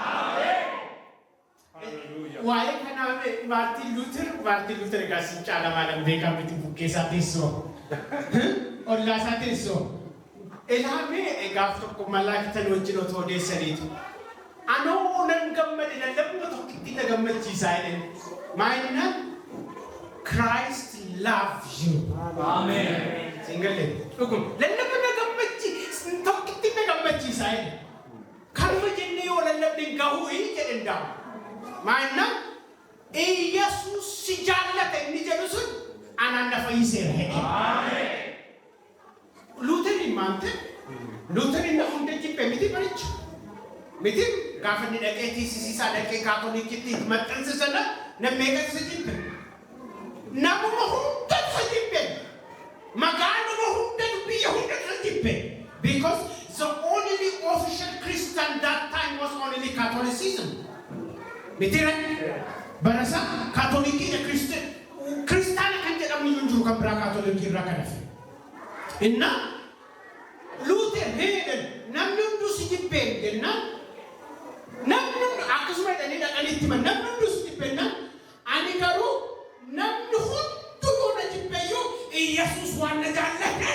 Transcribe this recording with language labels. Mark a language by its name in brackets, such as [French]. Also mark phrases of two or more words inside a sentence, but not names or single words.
[Oromo] Waa'ee kanaa Maartin Luuter egaa si caalamaa beekaa miti bukkeessaa teessoo. Ollaa isaa teessoo. Ilaamee gaaf tokko malaakitan wajjin otoo odeessaniitu. Anoo nan gammade lallabuma tokkitti na gammachiisaa jedhani. Maayinaan [English] Christ loves you. [Oromo] Amen. Singalee. Dhugum lallabuma na tokkitti na gammachiisaa jedhani. Karma jennee yoo lallabne gahuu jedhan daamu. Maayinaan Yesuus si jaallata inni jedhu sun anaan na fayyiseera jedhe. Amen. Luuterin maante? Luuterin na hunda jibbee miti baricha. Miti gaafa inni dhaqee tiisisiisaa dhaqee kaatolikitti maxxansisana namni eeggatu si jibbe. Namuma hundatu si jibbe. Magaaluma hundatu biyya hundatu si jibbe. [English] Because the only official Christian that time was only Catholicism. [Oromo] Miti kaatolikii kiristaana kan jedhamu iyyuu jiru kan biraa kaatolikii irraa kan hafe. Inna Luuter heeden namni hunduu si jibbeen jennaan namni akkasuma jedhanii dhaqanitti himan namni hunduu si jibbeen ani garuu namni hunduu yoo na jibbeeyyuu Yesuus waan na jaallate.